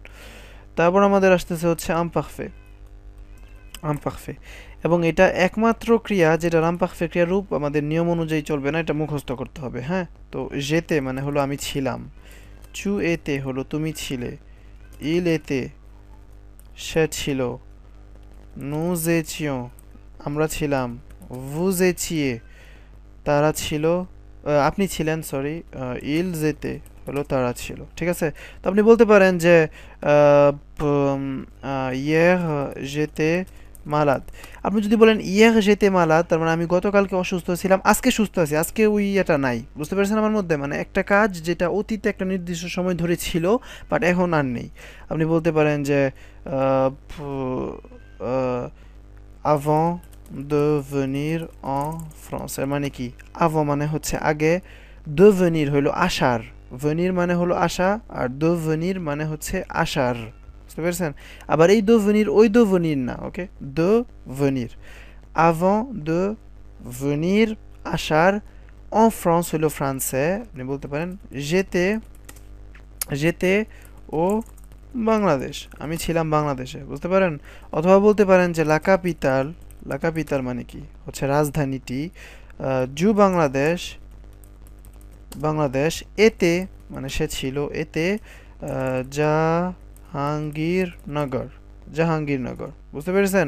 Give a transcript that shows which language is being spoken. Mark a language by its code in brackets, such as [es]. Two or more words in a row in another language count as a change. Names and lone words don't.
[bn] তারপর আমাদের আসতেছে হচ্ছে আমপাখফে। আমপাখফে, এবং এটা একমাত্র ক্রিয়া যেটা রামপাখফে ক্রিয়ার রূপ আমাদের নিয়ম অনুযায়ী চলবে না, এটা মুখস্থ করতে হবে। হ্যাঁ, তো যেতে মানে হলো আমি ছিলাম। [fr] tu étais [bn] হলো তুমি ছিলে। [fr] il était, [bn] সে ছিল। [fr] nous étions, [bn] আমরা ছিলাম। [fr] vous étiez, [bn] তারা ছিল, আপনি ছিলেন, সরি। [fr] ils étaient [bn] হলো তারা ছিল, ঠিক আছে। তো আপনি বলতে পারেন যে [fr] hier j'étais malade. [bn] আপনি যদি বলেন [fr] hier j'étais malade, [bn] তার মানে আমি গতকালকে অসুস্থ ছিলাম, আজকে সুস্থ আছি, আজকে ওই এটা নাই, বুঝতে পেরেছেন আমার মধ্যে, মানে একটা কাজ যেটা অতীতে একটা নির্দিষ্ট সময় ধরে ছিল বাট এখন আর নেই। আপনি বলতে পারেন যে [fr] avant de venir en France, [bn] এর মানে কি, avant মানে হচ্ছে আগে, [fr] de venir [bn] হলো আসার, venir মানে হলো আসা, আর [fr] de venir [bn] মানে হচ্ছে আসার, বুঝতে পেরেছেন। আবার এই [fr] de venir [bn] ওই [fr] de venir [bn] না, ওকে, [fr] de venir, avant de venir আসার, en France [bn] হলো ফ্রান্সে। আপনি বলতে পারেন [fr] j'étais au Bangladesh, [bn] আমি ছিলাম বাংলাদেশে, বুঝতে পারেন। অথবা বলতে পারেন যে [fr] la capitale [bn] মানে কি হচ্ছে রাজধানীটি, জু বাংলাদেশ এতে মানে সে ছিল, এতে জাহাঙ্গীরনগর, বুঝতে পেরেছেন।